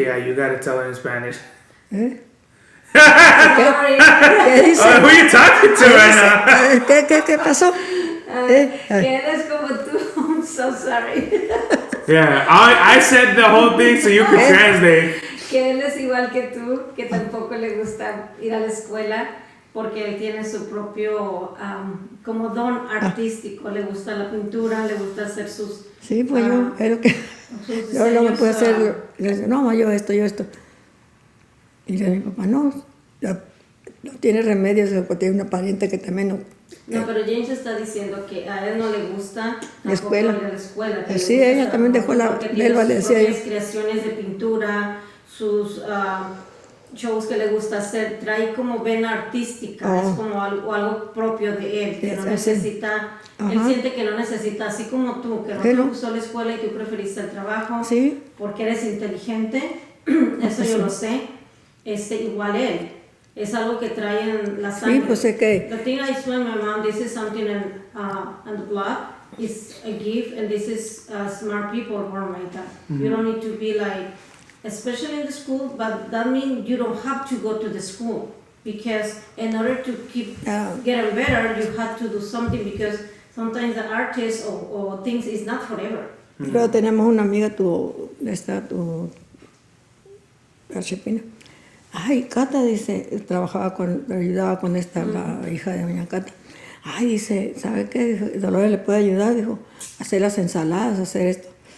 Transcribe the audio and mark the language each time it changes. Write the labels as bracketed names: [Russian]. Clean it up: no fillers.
[English] Yeah, you gotta tell her in Spanish. Sorry. Who are you talking to right now? [Spanish] ¿Qué pasó? Que eres como tú. [English] I'm so sorry. Yeah, I said the whole thing so you could translate. [Spanish] Que él es igual que tú, que tampoco le gusta ir a la escuela porque él tiene su propio como don artístico. Le gusta la pintura, le gusta hacer sus... Sí, pues yo, es lo que... Yo no me puedo hacer... No, yo esto. Y le digo a mi papá, no tiene remedios, porque tiene una pariente que también no... No, pero James está diciendo que a él no le gusta la escuela. Ir a la escuela. Sí, ella también dejó la... Él le decía yo. Sus creaciones de pintura, sus shows que le gusta hacer, trae como vena artística, es como algo propio de él, que no necesita... Él siente que no necesita, así como tú, que no te gustó la escuela y tú preferiste el trabajo, porque eres inteligente, eso yo lo sé, igual él. Es algo que trae en la sangre. Sí, pues es que... [English] The thing I explained my mom, this is something on the blood, it's a gift, and this is smart people born like that. Mm-hmm. You don't need to be like, especially in the school, but that means you don't have to go to the school, because in order to keep getting better, you have to do something, because sometimes the artist or things is not forever. Mm-hmm. [Spanish] Pero tenemos una amiga, tu Archipina. Ay, Cata, dice, ayudaba con la hija de doña Cata. Ay, dice, ¿sabe qué? Dijo, Dolores le puede ayudar, dijo, a hacer las ensaladas, hacer esto.